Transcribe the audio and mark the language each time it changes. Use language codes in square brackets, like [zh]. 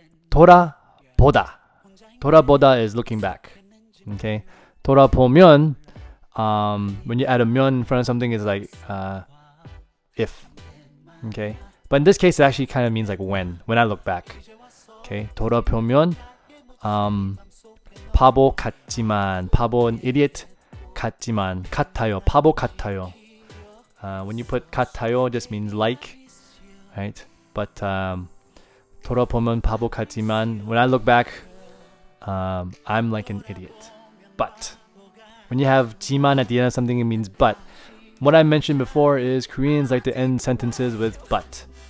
[ko] 돌아보다. [en] 돌아보다 is looking back, okay? 돌아보면, when you add a 면 in front of something, it's like if, okay? But in this case, it actually kind of means like when I look back. [ko] Okay, 돌아보면 바보 같지만, 바보 idiot 같지만, 같아요, 바보 같아요. [en] When you put 같아요, it just means like, right? But [ko] 돌아보면 바보 같지만, [en] when I look back, I'm like an idiot. But when you have 지만 at the end of something, it means but. what I mentioned before is Koreans like to end sentences with but.